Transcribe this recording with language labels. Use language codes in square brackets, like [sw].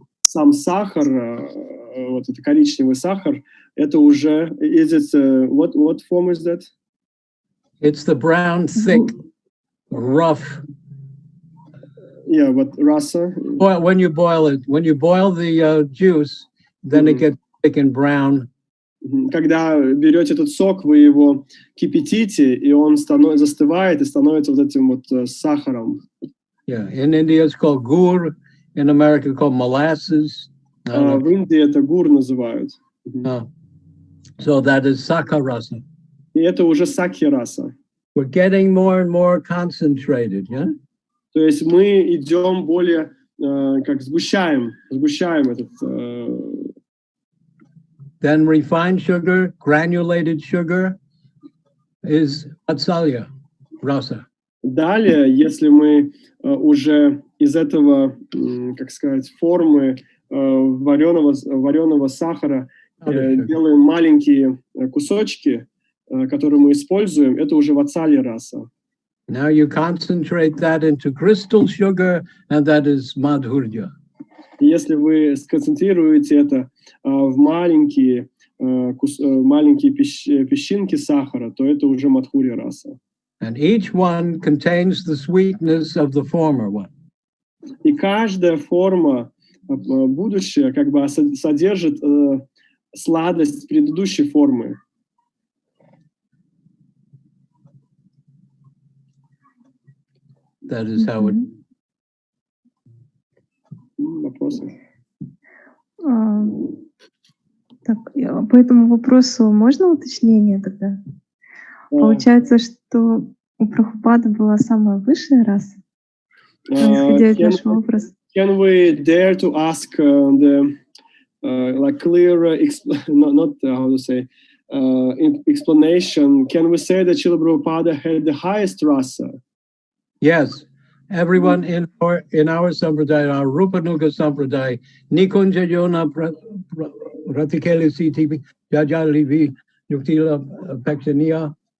[ru] сам сахар, вот это коричневый сахар, это уже, [en] what form is that? It's the brown, thick, rough. Yeah, but rasa. Well, when you boil the juice, then it gets thick and brown. [ru] Когда берете этот сок, вы его кипятите, и он застывает и становится вот этим вот сахаром. [en] Yeah, in India it's called gur, in America called molasses. [ru] В Индии это гур называют. [en] So that is sakarasa. [ru] И это уже сакхи-раса. [en] We're getting more and more concentrated, yeah? [ru] То есть мы идем более, как сгущаем этот... [en] Then refined sugar, granulated sugar is vatsalya rasa. [ru] Далее, если мы уже из этого, как сказать, формы вареного сахара делаем маленькие кусочки, которые мы используем, это уже ватсалья раса. [en] Now you concentrate that into crystal sugar, and that is madhurya. [ru] Если вы сконцентрируете это в маленькие песчинки сахара, то это уже мадхурья раса. [en] And each one contains the sweetness of the former one. [ru] И каждая форма будущее как бы содержит сладость предыдущей формы. [en] That is how it. [ru] Вопросы? Так, по этому вопросу можно уточнение тогда? Получается, что у Прабхупады была самая высшая раса, исходя из нашего вопроса. [en] Can we dare to ask the like clear, not how to say, explanation? Can we say that Srila Prabhupada had the highest rasa? Yes, everyone in our sampradaya, our Rupanuga sampradaya, Nikunja Yona Ratikeli CTP, Jajalivi, Yuktila Pakshaniya.